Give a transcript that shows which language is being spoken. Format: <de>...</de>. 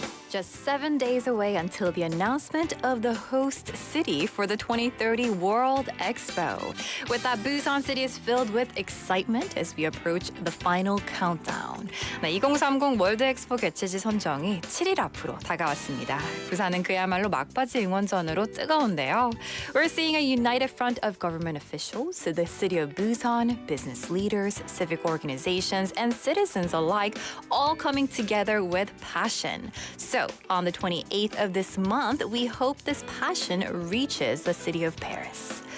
<en>Just 7 days away until the announcement of the host city for the 2030 World Expo. With that, Busan City is filled with excitement as we approach the final countdown.</en> <ko>네, 2030 월드 엑스포 개최지 선정이 7일 앞으로 다가왔습니다. 부산은 그야말로 막바지 응원전으로 뜨거운데요.</ko> <en>We're seeing a united front of government officials, the city of Busan, business leaders, civic organizations, and citizens alike all coming together with passion. So, on the 28th of this month, we hope this passion reaches the city of Paris.</en>